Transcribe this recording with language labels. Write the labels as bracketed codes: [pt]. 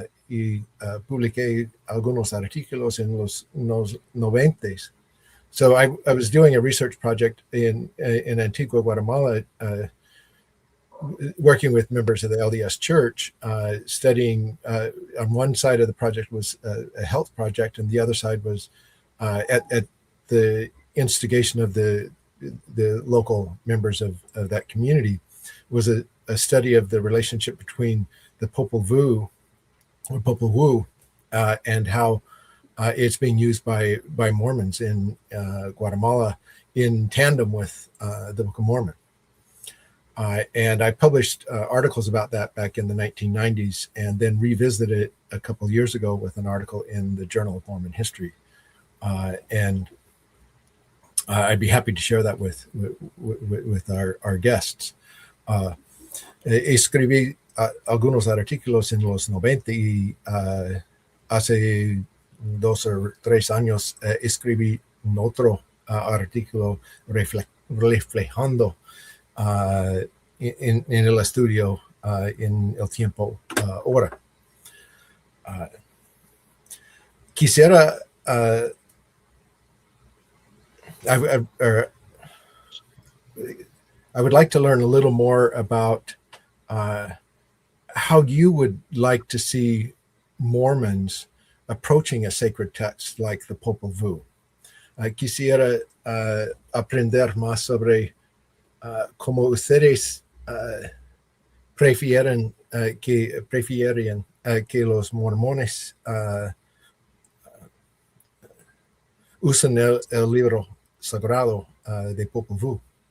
[es] Y publiqué algunos artículos en los 90s. [en] So I was doing a research project in Antigua, Guatemala, working with members of the LDS Church, studying. On one side of the project was a health project, and the other side was at the instigation of the local members of that community, was a study of the relationship between the Popol Vuh and how it's being used by Mormons in Guatemala in tandem with the Book of Mormon. And I published articles about that back in the 1990s, and then revisited it a couple of years ago with an article in the Journal of Mormon History. And I'd be happy to share that with our guests. [es] Escribí algunos artículos en los 90 y hace 2 o 3 años escribí un otro artículo reflejando en el estudio en el tiempo ahora. [en] Quisiera I would like to learn a little more about how you would like to see Mormons approaching a sacred text like the Popol Vuh. [es] Quisiera aprender más sobre cómo ustedes prefieren que los mormones usen el libro sagrado de Popol Vuh.